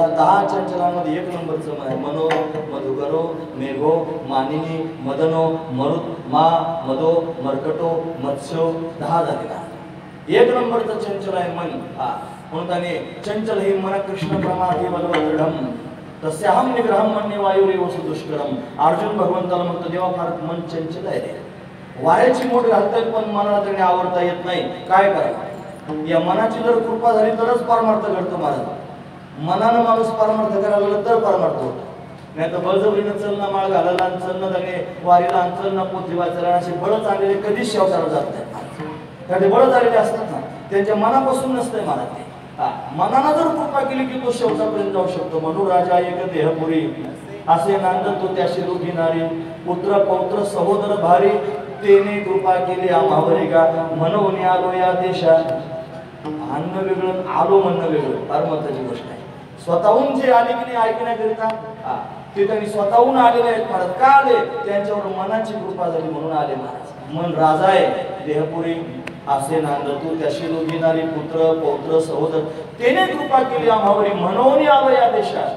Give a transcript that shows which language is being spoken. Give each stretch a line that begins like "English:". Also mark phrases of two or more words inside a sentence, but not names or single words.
Marathi: 10 चंचलांमध्ये 1 नंबरचं आहे.
Sanskrit: मनो मधुकरो मेघो मानिनी मदनो मरुत मा मदो मर्कटो मत्स्यो.
Marathi: 10 झालेला. 1 नंबरचं चंचल आहे मन. म्हणून त्याने
Sanskrit: चंचल हे मन कृष्ण प्रमाथे बलवदृढम तस्याहम निग्रहम मन्ये वायुरेव सुदुष्करम.
Marathi: अर्जुन भगवंताला म्हणतो, देवा फार मन चंचल आहे रे. वाऱ्याची मोठ घालताय पण मनाला त्याने आवडता येत नाही. काय करावं? या मनाची जर कृपा झाली तरच परमार्थ घडतो महाराज. मनानं माणूस परमार्थ करायला लागला तर परमार्थ होतो. नाही तर बळजबरीनं चल ना माळ घालायला आणि चल ना त्याने वारीला आणि चल ना पोथी वाचायला असे बळच आलेले कधीच शेवटाला जात नाही. त्याने बळच आलेले असतात ना त्यांच्या मनापासून नसतंय मला ते. मनानं जर कृपा केली की तो शेवटापर्यंत जाऊ शकतो. म्हणून राजा एक देहपुरी असे नांद तो त्याशी दोघी नारी पुत्र पौत्र सहोदर भारी तेने कृपा केली आम्हावरी गा म्हणून आलो या देशात. अन्न वेगळं आलो म्हणणं वेगळं फार महत्वाची गोष्ट आहे. स्वतःहून जे आले की नाही ऐकण्याकरिता ते त्यांनी स्वतःहून आलेले आहेत महाराज. का आले? त्यांच्यावर मनाची कृपा झाली म्हणून आले महाराज. मन राजा आहे देहपुरी असे नांद तू त्याशी दोघी नारी पुत्र पौत्र सहोदर तेने कृपा केली आम्हावरी म्हणून आलो या देशात.